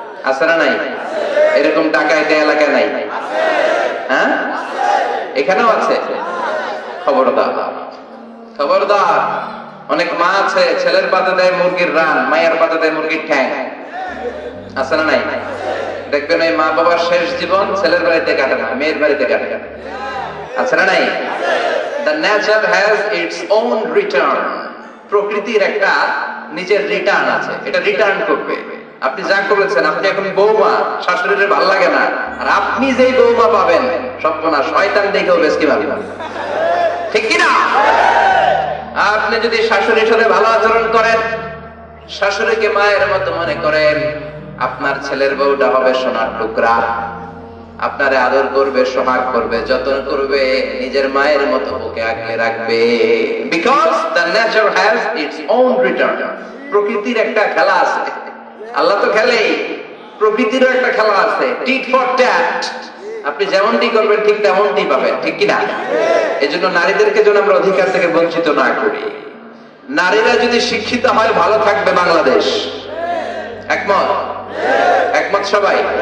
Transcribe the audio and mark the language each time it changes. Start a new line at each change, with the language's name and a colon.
Bangla: আছে না নাই? এরকম টাকা এটা এলাকায় নাই? হ্যাঁ, এখানেও আছে। খবরদার, খবরদার। অনেক মা আছে ছেলের পাতে দেয় মুরগির রান, মায়ের পাতে দেয় মুরগির ঠ্যাং। আছে না নাই? দেখবেন ওই মা বাবার শেষ জীবন ছেলের বাড়িতে কাটে না, মেয়ের বাড়িতে কাটে। আছে না নাই?
English: The nature has its own return.
Bangla: প্রকৃতির একটা নিজের রিটার্ন আছে, এটা রিটার্ন করবে। আপনি যা করেছেন, আপনি এখন বৌমা, শাশুড়ির ভালো লাগে না, আর আপনি যেই বৌমা পাবেন, সর্বনাশ, শয়তান দেখেও বেশ কি ভাবি। ঠিক কিনা? আপনি যদি শাশুড়ির সাথে ভালো আচরণ করেন, শাশুড়িকে মায়ের মতো মনে করেন, আপনার ছেলের বউটা হবে সোনার টুকরা, আপনারে আদর করবে, সোহাগ করবে, যত্ন করবে, নিজের মায়ের মতো বুকে আগলে রাখবে।
English: Because the nature has its own return.
Bangla: প্রকৃতির একটা খেলা আছে, আল্লাহ তো খেলেই, প্রকৃতিরও একটা খেলা আছে,
English: Tit for tat.
Bangla: আপনি যেমনটি করবেন ঠিক তেমনটি পাবেন। ঠিক কিনা? এজন্য নারীদেরকে যেন আমরা অধিকার থেকে বঞ্চিত না করি। নারীরা যদি শিক্ষিত হয়, ভালো থাকবে বাংলাদেশ। একমত? একমত সবাই?